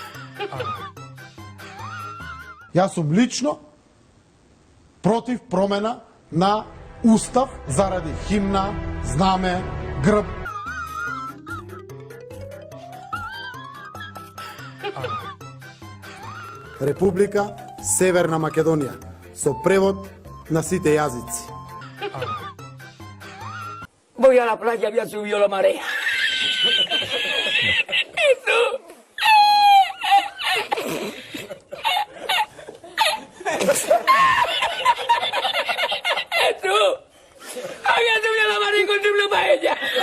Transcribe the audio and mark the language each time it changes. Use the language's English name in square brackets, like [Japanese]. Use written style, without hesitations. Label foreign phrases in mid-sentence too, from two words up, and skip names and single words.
[Macedonian] Јас сум лично против промена на устав заради химна, знаме, грб. Република Северна Македонија со превод на сите јазици. [Spanish] Voy a la playa, había subido la marea. Jesús, había subido la marea y encontré una paella.